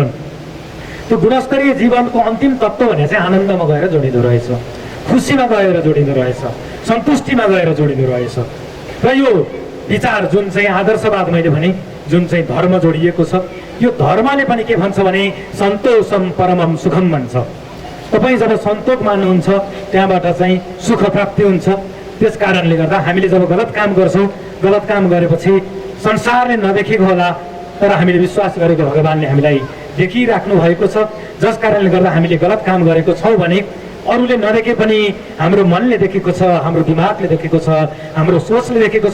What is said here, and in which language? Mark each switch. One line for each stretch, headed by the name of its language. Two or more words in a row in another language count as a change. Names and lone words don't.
Nepali: त्यो गुणस्तरीय जीवनको अन्तिम तत्त्व भने चाहिँ आनन्दमा गएर जोडिँदो रहेछ, खुसीमा गएर जोडिँदो रहेछ, सन्तुष्टिमा गएर जोडिँदो रहेछ। र यो विचार जुन चाहिँ आदर्शवाद मैले भने, जुन चाहिँ धर्म जोडिएको छ, यो धर्मले पनि के भन्छ भने
Sanskrit: सन्तोषम परमम सुखम
Nepali: भन्छ। तपाईँ जब सन्तोष मान्नुहुन्छ त्यहाँबाट चाहिँ सुख प्राप्ति हुन्छ। त्यस कारणले गर्दा हामीले जब गलत काम गर्छौँ, गलत काम गरेपछि संसारले नदेखेको होला तर हामीले विश्वास गरेको भगवानले हामीलाई देखिराख्नु भएको छ। जस कारणले गर्दा हामीले गलत काम गरेको छौँ भने अरूले नदेखे पनि हाम्रो मनले देखेको छ, हाम्रो दिमागले देखेको छ, हाम्रो सोचले देखेको छ।